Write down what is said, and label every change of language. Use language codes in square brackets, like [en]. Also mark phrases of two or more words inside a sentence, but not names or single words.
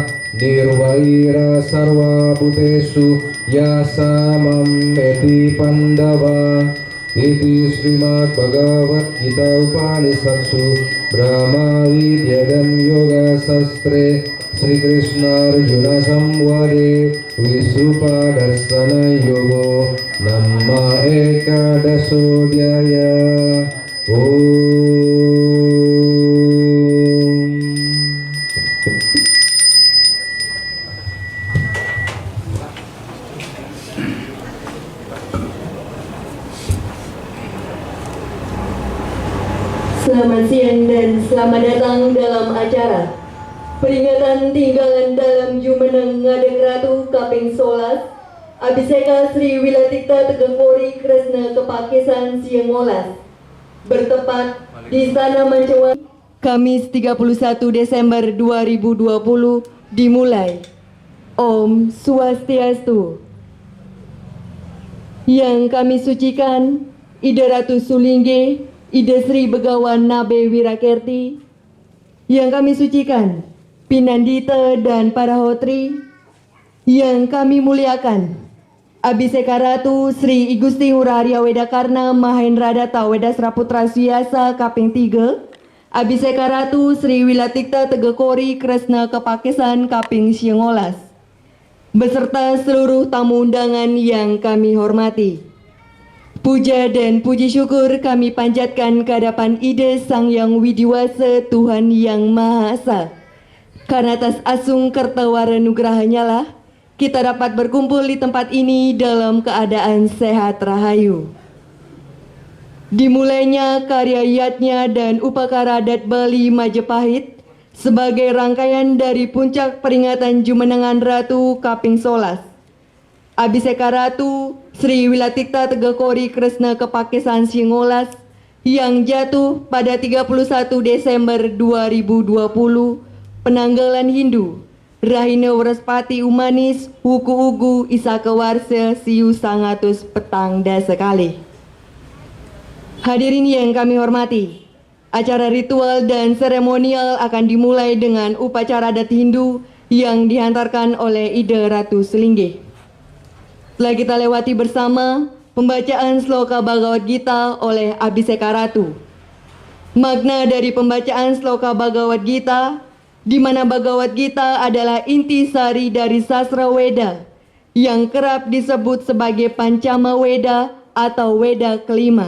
[sa] निर्वैरः सर्वभूतेषु यः स माम् एति पाण्डव इति श्रीमद्भगवद्गीतासु उपनिषत्सु ब्रह्मविद्यायां योगशास्त्रे श्रीकृष्णार्जुनसंवादे विश्वरूपदर्शनयोगो नाम एकादशोऽध्यायः ॐ. [id] Selamat siang dan selamat datang dalam acara peringatan tinggalan dalam Jumeneng Ngadeg Ratu Kaping 11 Abhiseka Sri Wilatikta Tegakori Kresna Kepakesan Siang 11 bertepat di Istana Mancawan Kamis 31 Desember 2020 dimulai. [ban] Om Swastiastu. [id] Yang kami sucikan Ida Ratu Sulingge, Ida Sri Begawan Nabe Wirakerti. Yang kami sucikan Pinandita dan para hotri. Yang kami muliakan Abhiseka Ratu Sri Igusti Hurarya Wedakarna Mahendra Data Wedasra Putra Suyasa Kaping 3, Abhiseka Ratu Sri Wilatikta Tegakori Kresna Kepakesan Kaping 19, beserta seluruh tamu undangan yang kami hormati. Puja dan puji syukur kami panjatkan ke hadapan Ida Sang Yang Widiwasa Tuhan Yang Maha Esa. Karena atas [ban] asung kertawara nugrahanya [id] lah kita dapat berkumpul di tempat ini dalam keadaan sehat rahayu. Dimulainya karya Yatnya dan Upakara Adat Bali Majapahit sebagai rangkaian dari puncak peringatan Jumenengan Ratu Kaping Solas. Abhiseka Ratu Sri Wilatikta Tegakori Kresna Kepakesan Singolas yang jatuh pada 31 Desember 2020 penanggalan Hindu Rahina Waraspati Umanis Wuku Ugu [ban] Isaka Warsa Siu Sangatus Petang Dasa Kalih. [id] Hadirin yang kami hormati, acara ritual dan seremonial akan dimulai dengan upacara adat Hindu yang dihantarkan oleh Ida Ratu Sulingge. Setelah kita lewati bersama pembacaan sloka Bhagavad Gita oleh Abhiseka Ratu. Makna dari pembacaan sloka Bhagavad Gita, di mana Bhagavad Gita adalah inti sari dari sastra Weda yang kerap disebut sebagai Pancama Weda atau Weda kelima.